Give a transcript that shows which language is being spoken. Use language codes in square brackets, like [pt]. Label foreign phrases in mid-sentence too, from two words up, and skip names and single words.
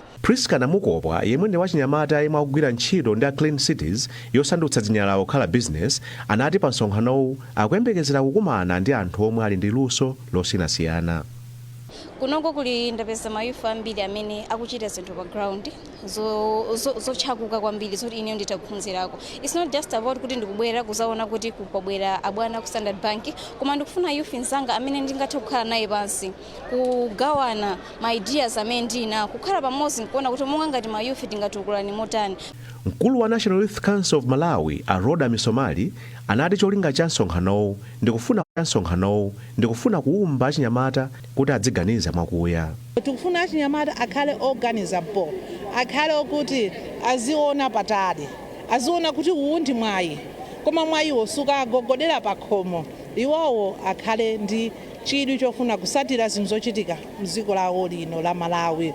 [ny] Priska Namukopwa yemwe ndi wachinyamata yemwe akugwira ntchito ndi Clean Cities yosandutsa dzinyala kukhala business anati pa msonkhanowu akuyembekezera kukumana ndi anthu omwe ali ndi luso losiyanasiyana. Kunoko kuli ndapeza mayufu ambiri amene akuchita zinthu pa ground zochakuka kwambiri zoti ine nditaphunzirako. [en] It's not just about [ny] kuti ndikubwera kuzaona kuti kupabwera abwana ku Standard Bank, koma ndikufuna youth nzanga amene ndingathe kukhala naye pansi kugawana [en] my ideas [ny] amene ndina kukhala pamodzi nkuona kuti monga ngati ma youth tingatukulani motani. Mkulu wa National Youth Council of Malawi Aroda Misomali anati cholinga cha msonkhanowu ndikufuna kuumba achinyamata kuti adziganiza mwakuya. Tikufuna achinyamata akhale organizable, akhale kuti aziona patali, aziona kuti uwu ndi mwayi koma mwa iwo sukagogodera pa khomo iwowo akhale ndi chidwi chofuna kusatira zinthu zochitika mdziko lawo lino la Malawi.